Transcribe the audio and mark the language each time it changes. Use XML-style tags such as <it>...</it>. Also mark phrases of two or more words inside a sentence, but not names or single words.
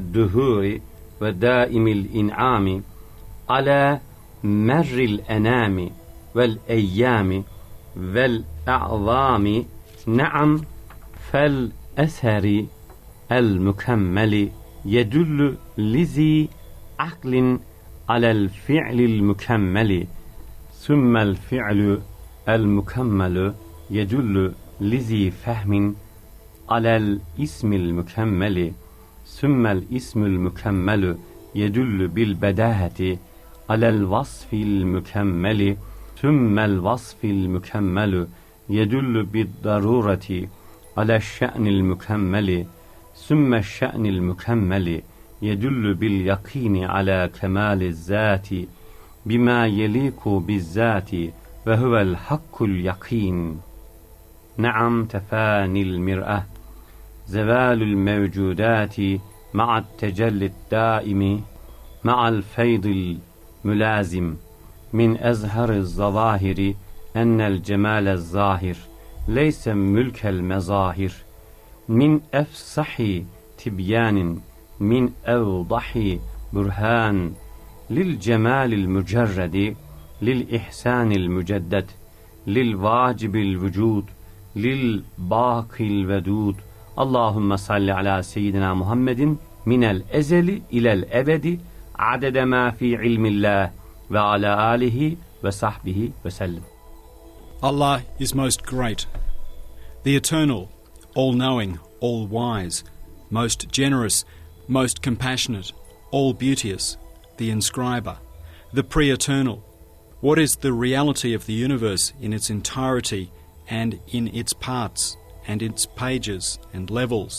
<ar>الدهور والدائم الإنعام على مر الأنام والأيام والأعظام نعم فالأثر المكمل يدل لذي عقل على الفعل المكمل ثم الفعل المكمل يدل لذي فهم على الاسم المكمل ثم الاسم المكمل يدل بالبداهة على الوصف المكمل ثم الوصف المكمل يدل بالضرورة على الشأن المكمل ثم الشأن المكمل يدل باليقين على كمال الذات بما يليق بالذات وهو الحق اليقين. نعم تفاني المرآة زوال الموجودات مع التجلي الدائمي مع الفيض الملازم من أظهر الظواهر أن الجمال الظاهر ليس ملك المظاهر من أفصح تبيان من أوضح برهان للجمال المجرد للإحسان المجدد للواجب الوجود للباقي الودود. اللهم صل على سيدنا محمد من الأزل إلى الأبد عدد ما في علم الله وعلى آله وصحبه وسلم.</ar> <en>Allah is most great, the eternal, all-knowing, all-wise, most generous, most compassionate, all-beauteous, the inscriber, the pre-eternal. What is the reality of the universe in its entirety and in its parts and its pages and levels?</en>